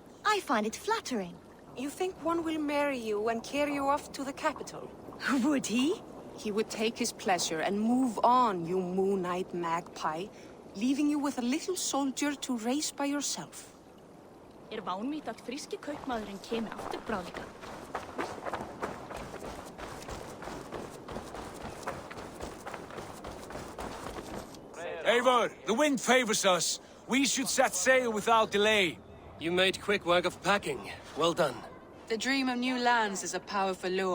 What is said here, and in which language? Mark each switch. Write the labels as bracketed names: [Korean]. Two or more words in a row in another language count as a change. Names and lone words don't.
[English] I find it flattering. You think one will marry you and carry you off to the capital? Would he? He would take his pleasure and move on, you moon-eyed magpie, leaving you with a little soldier to raise by yourself. [Icelandic] Vánvít að fríski kaupmaðurinn kemur aftur bráðlega. [English] Eivor, the wind favors us. We should set sail without delay. You made quick work of packing. Well done. The dream of new lands is a powerful lure.